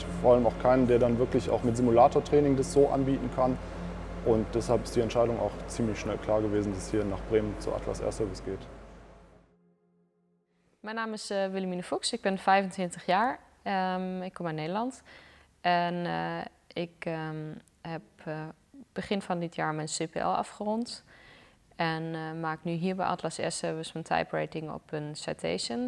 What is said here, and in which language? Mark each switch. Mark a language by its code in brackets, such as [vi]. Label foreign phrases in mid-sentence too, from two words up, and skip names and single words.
[de] Vor allem auch keinen, der dann wirklich auch mit Simulatortraining das so anbieten kann. Und deshalb ist die Entscheidung auch ziemlich schnell klar gewesen, dass es hier nach Bremen zu Atlas Air Service geht. [nl] Mijn naam is Willemine Fuchs, ik ben 25 jaar. Ik kom uit Nederland. En ik heb begin van dit jaar mijn CPL afgerond. En maak nu hier bij Atlas Air Service mijn [en] type rating [nl] op een Citation.